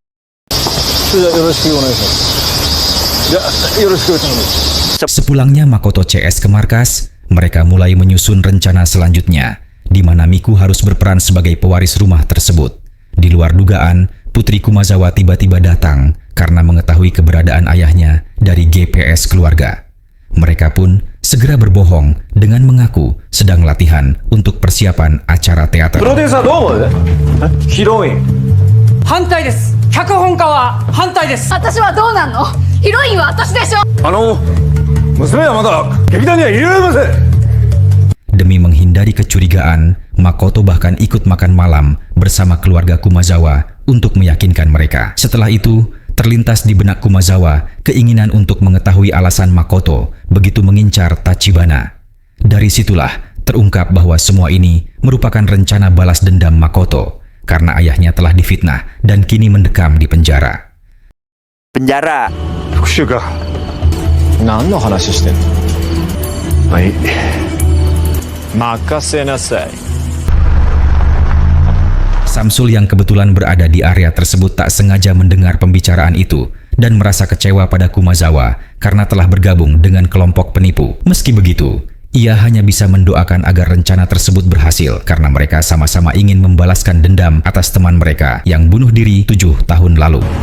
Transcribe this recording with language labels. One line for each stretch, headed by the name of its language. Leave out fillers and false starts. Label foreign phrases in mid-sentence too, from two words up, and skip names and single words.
Indonesian: Sepulangnya Makoto CS ke markas, mereka mulai menyusun rencana selanjutnya, di mana Miku harus berperan sebagai pewaris rumah tersebut. Di luar dugaan, Putri Kumazawa tiba-tiba datang karena mengetahui keberadaan ayahnya dari GPS keluarga. Mereka pun segera berbohong dengan mengaku sedang latihan untuk persiapan acara teater.
Japanese: プロデューサーどう思う？ヒロイン。反対です。脚本家は反対です。私はどうなんの？ヒロインは私でしょ。娘はまだ劇団には入れられません。
Indonesian: Demi menghindari kecurigaan, Makoto bahkan ikut makan malam bersama keluarga Kumazawa untuk meyakinkan mereka. Setelah itu, terlintas di benak Kumazawa keinginan untuk mengetahui alasan Makoto begitu mengincar Tachibana. Dari situlah terungkap bahwa semua ini merupakan rencana balas dendam Makoto karena ayahnya telah difitnah dan kini mendekam di penjara. Penjara.
Japanese: 復讐か。何の話してんの？はい。任せなさい。
Indonesian: Samsul yang kebetulan berada di area tersebut tak sengaja mendengar pembicaraan itu dan merasa kecewa pada Kumazawa karena telah bergabung dengan kelompok penipu. Meski begitu, ia hanya bisa mendoakan agar rencana tersebut berhasil karena mereka sama-sama ingin membalaskan dendam atas teman mereka yang bunuh diri 7 tahun lalu.